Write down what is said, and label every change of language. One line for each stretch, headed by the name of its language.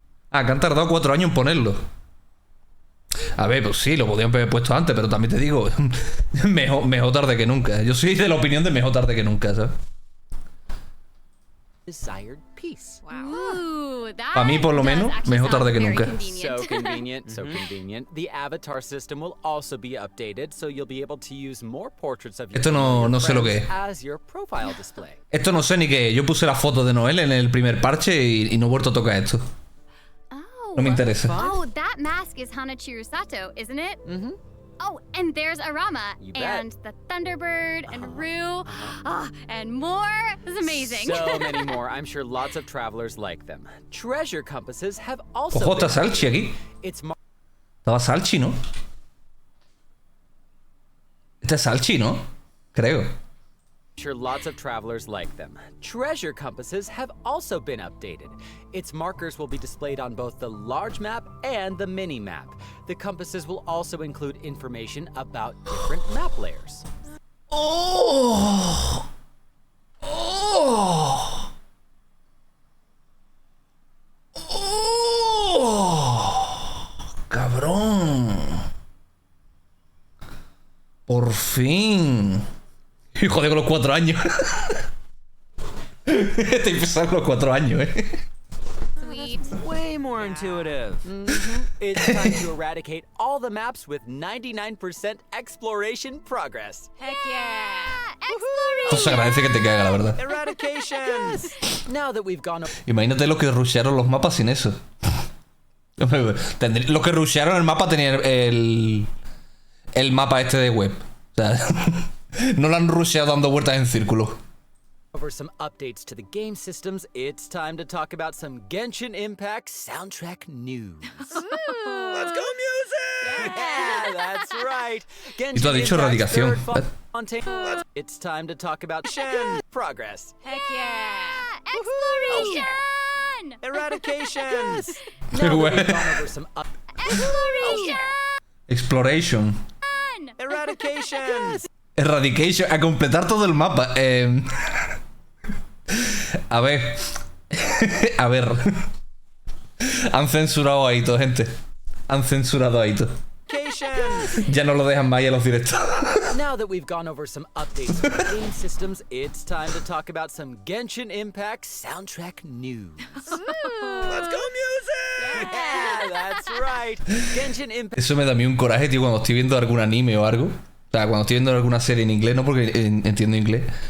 Spanish: Ah, que han tardado 4 años en ponerlo. A ver, pues sí, lo podían haber puesto antes, pero también te digo, mejor tarde que nunca. Yo soy de la opinión de mejor tarde que nunca, ¿sabes?
English: Desired peace.
Spanish: Para mí, por lo menos, mejor tarde que nunca.
English: So convenient, so convenient. The avatar system will also be updated, so you'll be able to use more portraits of your
Spanish: Esto no sé lo que es.
English: as your profile display.
Spanish: Esto no sé ni qué es. Yo puse la foto de Noel en el primer parche y no he vuelto a tocar esto. No me interesa.
English: Oh, that mask is Hanachiru Sato, isn't it? Mm-hmm. Oh, and there's Arama, and the Thunderbird, and Rue, and more. This is amazing. So many more. I'm sure lots of travelers like them. Treasure compasses have also.
Spanish: Ojo, está Salchi aquí. Estaba Salchi, ¿no? Este es Salchi, ¿no? Creo.
English: I'm sure lots of travelers like them. Treasure compasses have also been updated. Its markers will be displayed on both the large map and the mini map. The compasses will also include information about different map layers. Oh! Oh!
Spanish: Oh! Cabrón. Por fin. Hijo de los 4 años. Estoy pensando los 4 años,
English: Sweet. Way more intuitive. It's time to eradicate all the maps with 99% exploration progress. Heck yeah!
Spanish: Esto se agradece que te caiga, la verdad.
English: Eradication. Now that we've gone.
Spanish: Imagínate lo que rushearon los mapas sin eso. Lo que rushearon el mapa tenía el mapa este de web. O sea, no lo han rusheado dando vueltas en círculo.
English: Over some updates to the game systems, it's time to talk about some GenshinImpact soundtrack news. Let's go music! Yeah, that's right.
Spanish: Y tú has dicho erradicación.
English: It's time to talk about Genshin progress. Heck yeah! Exploration! Eradication!
Spanish: Qué bueno.
English: Exploration! Exploration. Eradication! Eradication.
Spanish: A completar todo el mapa. A ver. A ver. Han censurado a Aito, gente. Han censurado a Aito. Ya no lo dejan más a los directos.
English: Now that we've gone over some updates to the game systems, it's time to talk about some GenshinImpact soundtrack news. Let's go music! Yeah, that's right. GenshinImpact.
Spanish: Eso me da a mí un coraje, tío, cuando estoy viendo algún anime o algo. O sea, cuando estoy viendo alguna serie en inglés, no porque entiendo inglés.